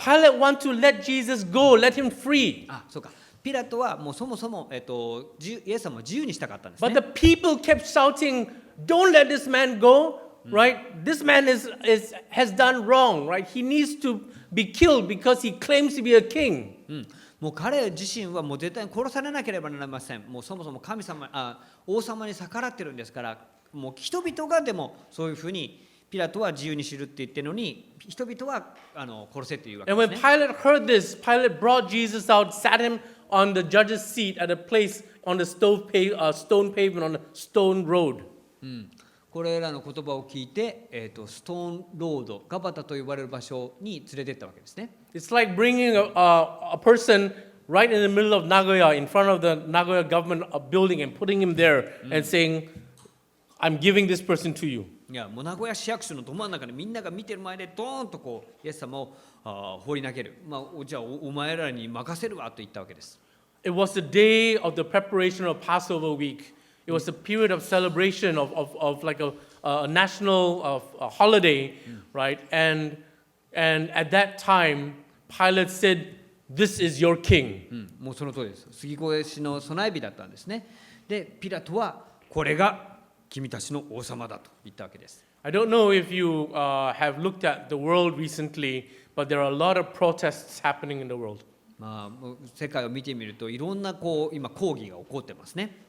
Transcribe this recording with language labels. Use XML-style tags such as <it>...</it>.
<en>Pilate wanted to let Jesus go, let him free.</en> <ja>そうか。ピラトはもうそもそもイエス様を自由にしたかったんですね。</ja> <en>But the people kept shouting, "Don't let this man go!" Right? This man has done wrong. Right? He needs to be killed because he claims to be a king.</en> <ja>もう彼自身はもう絶対に殺されなければなりません。もうそもそも王様に逆らってるんですから、もう人々がでもそういうふうにピラトは自由に知るって言ってるのに、人々は殺せっていうわけ</ja> <en>And</en> <ja>です</ja> <en>when</en> <ja>ね。</ja> <en>Pilate heard this, Pilate brought Jesus out, sat him on the judge's seat at a place on the stone pavement on a stone road.</en> <ja>これらの言葉を聞いて、ストーンロード、ガバタと呼ばれる場所に連れてったわけですね。 It's like bringing a person right in the middle of Nagoya, in front of the Nagoya government building, and putting him there and saying, I'm giving this person to you. いやもう名古屋市役所のど真ん中でみんなが見てる前でドーンとこうイエス様を放り投げる。じゃあ お前らに任せるわと言ったわけです。</ja> <en>It was the day of the preparation of Passover week. It was a period of celebration of like a national holiday, right? And at that time, Pilate said, "This is your king."</en> <ja>もうその通りです。杉越しの備え日だったんですね。で、ピラトはこれが君たちの王様だと言ったわけです。</ja> <en>I don't know if you have looked at the world recently, but there are a lot of protests happening in the world.</en> <ja>世界を見てみるといろんな今抗議が起こってますね。</ja>